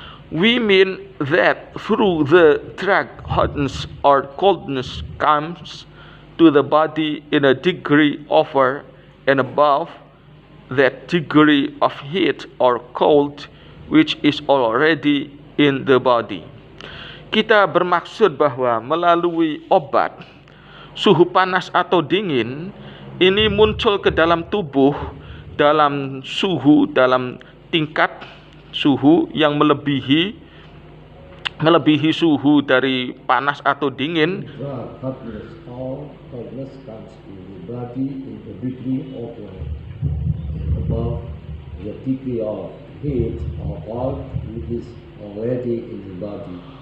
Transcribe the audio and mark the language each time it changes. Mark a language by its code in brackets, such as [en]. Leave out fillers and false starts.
[en] We mean that through the drug hotness or coldness comes to the body in a degree over and above that degree of heat or cold which is already in the body. [id] Kita bermaksud bahwa melalui obat, suhu panas atau dingin ini muncul ke dalam tubuh dalam tingkat suhu yang melebihi suhu dari panas atau dingin. [en] Hotness or coldness comes to the body in a degree over and above the degree of heat or cold which is already in the body.